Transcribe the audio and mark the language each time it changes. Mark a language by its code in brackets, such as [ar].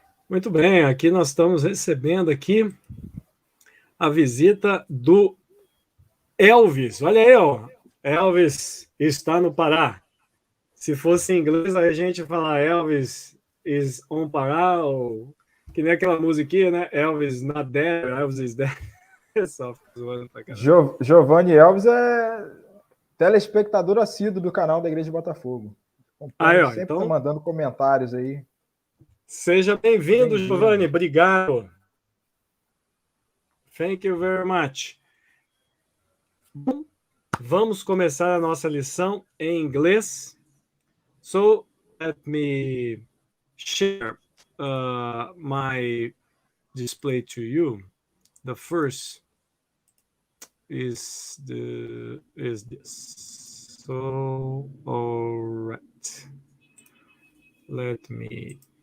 [pt] Muito bem, aqui nós estamos recebendo aqui a visita do Elvis. Olha aí, ó. Elvis está no Pará. Se fosse em inglês, aí a gente fala [en] Elvis is on Pará, [pt] ou que nem aquela musiquinha, né? [en] Elvis not there, Elvis is there. [pt] Só zoando pra caramba. Giovanni Elvis é telespectador assíduo do canal da Igreja de Botafogo. Aí, ó, sempre então, tá mandando comentários aí. Seja bem-vindo, Giovanni. Obrigado. [en] Thank you very much. [pt] Bom, vamos começar a nossa lição em inglês. [en] So, let me share my display to you. The first is this. So, all right. Let me.